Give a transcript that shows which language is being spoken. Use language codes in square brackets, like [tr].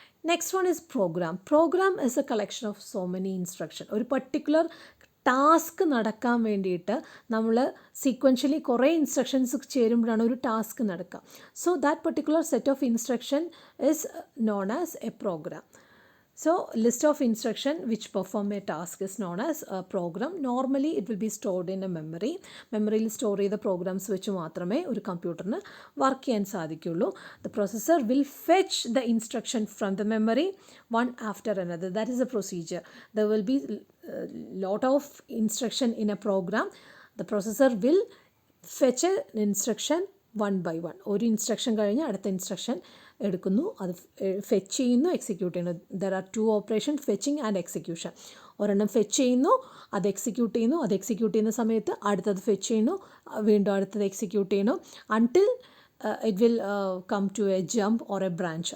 [en] Next one is program. Program is a collection of so many instruction. [ml] ഒരു particular task നടക്കാൻ വേണ്ടിയിട്ട് നമ്മൾ sequentially കുറേ ഇൻസ്ട്രക്ഷൻസ് ചേരുമ്പോഴാണ് ഒരു ടാസ്ക് നടക്കുക. [en] So that particular set of instruction is known as a program. So list of instruction which perform a task is known as a program. Normally it will be stored in a memory. [ml] മെമ്മറിയിൽ store ചെയ്ത programmes വെച്ച് മാത്രമേ ഒരു കമ്പ്യൂട്ടറിന് work ചെയ്യാൻ സാധിക്കുള്ളൂ. [en] The processor will fetch the instruction from the memory one after another. That is a procedure. There will be lot of instruction in a program. The processor will fetch an instruction one by one. [ml] ഒരു instruction കഴിഞ്ഞ് അടുത്ത instruction എടുക്കുന്നു, അത് fetch ചെയ്യുന്നു, execute ചെയ്യുന്നു. [en] There are 2 operation, fetching and execution. [ml] ഒരെണ്ണം fetch ചെയ്യുന്നു, അത് എക്സിക്യൂട്ട് ചെയ്യുന്നു, അത് എക്സിക്യൂട്ട് ചെയ്യുന്ന സമയത്ത് അടുത്തത് ഫെച്ച് ചെയ്യുന്നു, വീണ്ടും അടുത്തത് എക്സിക്യൂട്ട് ചെയ്യുന്നു, [en] Until it will come to a jump or a branch.